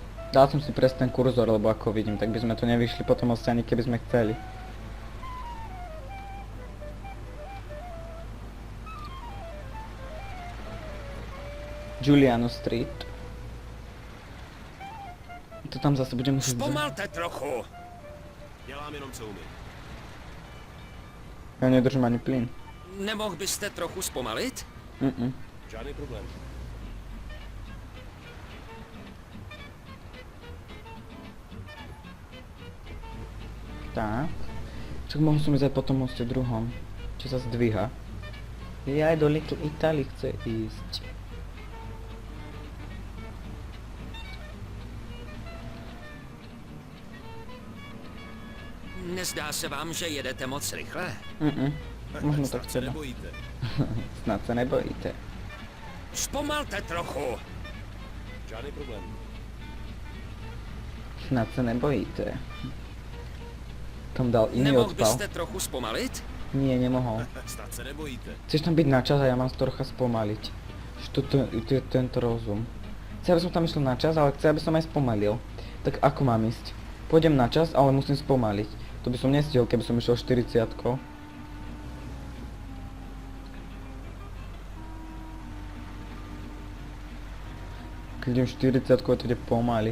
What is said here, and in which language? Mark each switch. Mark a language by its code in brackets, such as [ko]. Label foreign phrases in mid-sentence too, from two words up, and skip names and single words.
[sk] Dal som si presne ten kurzor, lebo ako vidím, tak by sme to nevyšli potom asi ani keby sme chceli. Giuliano Street. To tam zase budeme musieť... [cs] Zpomalte trochu. Dělám jenom co umím. [sk] Ja nedržím ani plyn. [cs] Nemohl byste trochu zpomalit? Žádný problém. Tak. [sk] Čak mohol som ísť aj po tom moste druhom. Čo sa zdvíha. Ja aj do Little Italy chce ísť. [cs] Nezdá se vám, že jedete moc rychle? [sk] Možno [cs] Snad [sk] tak [cs] se [sk] teda. [cs] nebojíte. [sk] Snad sa nebojíte. [cs] Zpomalte trochu. Žádný problém. [sk] Snad sa nebojíte. Tam dal iný [cs] Nemohl [sk] odpal. [cs] byste trochu zpomalit? [sk] Nie, nemohol. [cs] Snad se nebojíte. [sk] Chceš tam byť na čas a ja mám trocha spomaliť. Že to je tento rozum. Chcel by som tam išiel na čas, ale chcel by som aj spomalil. Tak ako mám ísť? Pôjdem na čas, ale musím spomaliť. To by som nestihol, keby som išiel 40-kou. Keď idem 40-kou, to ide pomaly.